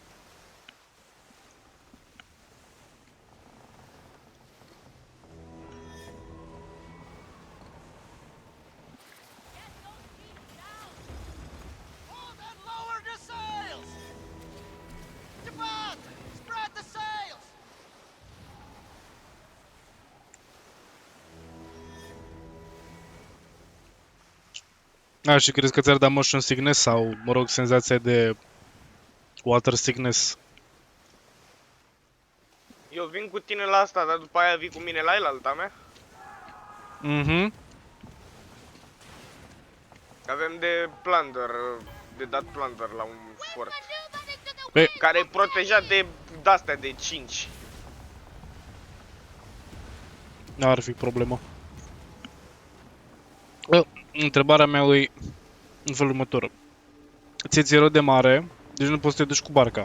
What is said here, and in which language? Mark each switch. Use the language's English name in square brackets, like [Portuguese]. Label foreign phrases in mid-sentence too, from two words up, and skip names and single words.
[English] Hold and lower the sails! Depart! Spread the sails! [Romanian] A, și crezi că ți-ar da [English] motion sickness [Romanian] sau, mă rog, senzația de [English] water sickness? [Romanian] Eu vin cu tine la asta, dar după aia vii cu mine la elalta mea? Mhm. Avem de plunder, de dat plunder la un fort. [English] Maneuvering to the [Romanian] Băi, Care e protejat de astea de 5. n-ar fi problemă. Întrebarea mea e în felul următor. Ție-ți rău de mare, deci nu poți să te duci cu barca.